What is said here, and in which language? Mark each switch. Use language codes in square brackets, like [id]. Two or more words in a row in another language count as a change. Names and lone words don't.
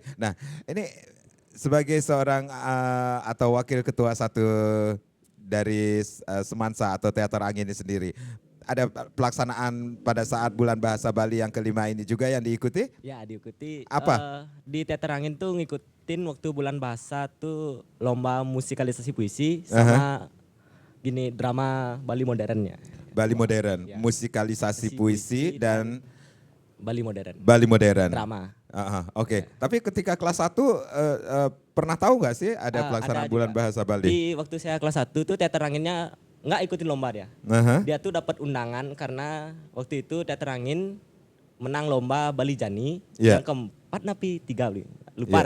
[id] Nah, ini sebagai seorang atau wakil ketua 1 dari Semansa atau Teater Angin ini sendiri, ada pelaksanaan pada saat Bulan Bahasa Bali yang kelima ini juga yang diikuti? Ya diikuti. Apa? Di teater angin tuh ngikutin waktu bulan bahasa tuh lomba musikalisasi puisi Aha. sama gini drama Bali modernnya. Bali Modern, Ya. musikalisasi puisi dan Bali modern. Bali Modern. Drama. Oke. Tapi ketika kelas 1 pernah tahu nggak sih ada pelaksanaan Ada Bulan juga. Bahasa Bali? Di waktu saya kelas 1 tuh teater anginnya nggak ikutin lomba dia. Aha. Dia tuh dapat undangan karena waktu itu teater angin menang lomba Bali Jani Yeah. yang keempat napi 3 lupa dah.